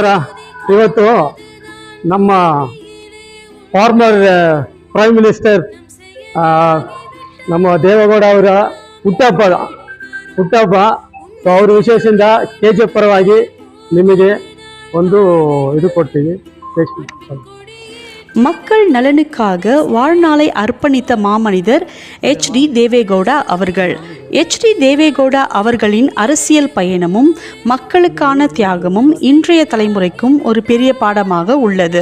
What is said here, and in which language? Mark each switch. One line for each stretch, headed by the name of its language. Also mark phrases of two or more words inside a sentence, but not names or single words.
Kannada: ಇವತ್ತು ನಮ್ಮ
English: former prime minister
Kannada: ನಮ್ಮ ದೇವೇಗೌಡ ಅವರ ಹುಟ್ಟಹಬ್ಬ. ಅವರ ವಿಶೇಷದಿಂದ KGF ಪರವಾಗಿ ನಿಮಗೆ ಒಂದು ಇದು ಕೊಡ್ತೀವಿ.
Tamil: மக்கள் நலனுக்காக வாழ்நாளை அர்ப்பணித்த மாமனிதர் HD தேவேகவுடா அவர்கள். HD தேவேகவுடா அவர்களின் அரசியல் பயணமும் மக்களுக்கான தியாகமும் இன்றைய தலைமுறைக்கும் ஒரு பெரிய பாடமாக உள்ளது.